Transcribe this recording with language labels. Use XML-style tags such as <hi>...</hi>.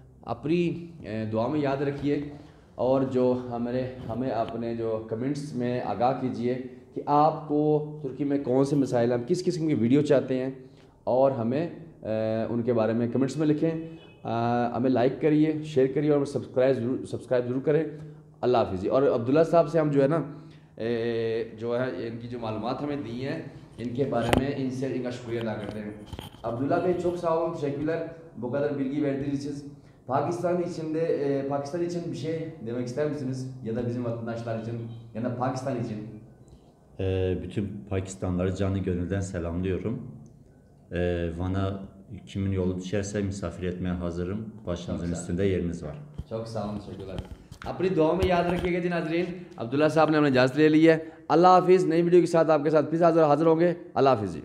<hi>अपनी दुआ में याद रखिए और जो हमें अपने जो कमेंट्स में आगाह कीजिए कि आपको तुर्की में कौन से मसाइल, हम किस किस्म की वीडियो चाहते हैं और हमें उनके बारे में कमेंट्स में लिखें। हमें लाइक करिए, शेयर करिए और सब्सक्राइब ज़रूर करें। अल्लाह हाफ़िज़। और अब्दुल्ला साहब से हम जो है ना जो है इनकी जो मालूमात हमें दी हैं इनके बारे में इनका शुक्रिया अदा करते हैं।</hi> <tr>Abdullah Bey çok sağ olun, teşekkürler bu kadar bilgi verdiğiniz için. Pakistan için bir şey demek ister misiniz? Ya da bizim vatandaşlar için ya da Pakistan için? Bütün Pakistanlıları canı gönülden selamlıyorum. Van'a kimin yolu düşerse misafir etmeye hazırım. Başınızın üstünde yeriniz var. çok sağ olun, teşekkürler।</tr> <hi>अपनी दुआ में याद रखिएगा जी नाजरीन। अब्दुल्ला साहब ने हमने इजाज़त ले ली है। अल्लाह हाफिज़। नई वीडियो के साथ आपके साथ फिर हाज़िर होंगे। अल्लाह हाफिज़ जी।</hi>